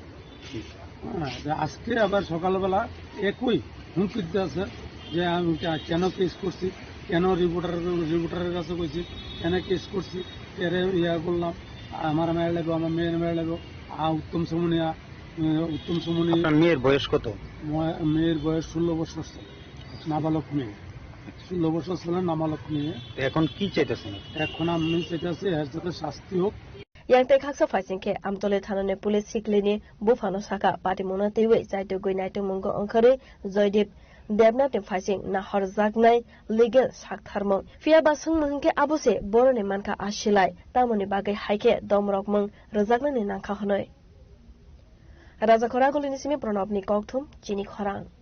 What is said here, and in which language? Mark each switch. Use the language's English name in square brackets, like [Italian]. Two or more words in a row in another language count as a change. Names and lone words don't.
[Bangla] হ্যাঁ, যে আজকে আবার সকালবেলা হুমকি দিতে আছে যে আমি কেন কেস করছি, কেন রিপোর্টারের কাছে কইছি, কেন কেস করছি, এরে ইয়া করলাম, আমার মেয়ে লাগবো, আমার মেয়ের মেয়ে লাগবো। উত্তম সমনি। আপনার মেয়ের বয়স কত? মেয়ের বয়স 16 বছর ছিল, নাবালক মেয়ে। 16 বছর ছিল, নাবালক মেয়ে। এখন কি চাইতেছেন? এখন আমি চাইতেছি এর যাতে শাস্তি হোক। [Kok Borok] yang te khaksa faising ke amtole thanane police siklini bufano saka party mona tewe saito goi naito mungo onkhare joydip Debnat ni faising na horjagnai legal saktharmo fia basung mungke abose boroni manka ashilai tamoni bagai haike domrok mung rojagnani nangkha honoi Raja Khoragoli nisimi pranabni kokthum chini khorang